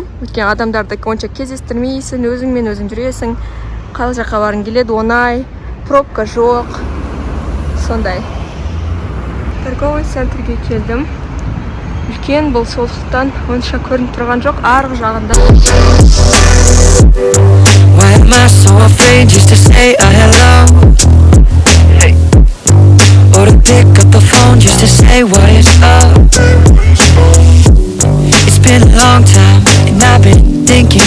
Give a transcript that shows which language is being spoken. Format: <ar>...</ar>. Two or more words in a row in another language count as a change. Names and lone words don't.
<kk>Өйткені адамдарды онша кездестірмейсің, өзіңмен өзің жүресің. Қай жаққа барғың келеді, оңай, пробка жоқ. Сондай.</kk> <ru>Торговый центрге</ru> <kk>келдім. Үлкен бұл солтықтан онша көрініп тұрған жоқ, арғы жағында.</kk> <en>Why am I so afraid just to say hello? Or to pick up the phone just to say what is up? thinking.</en>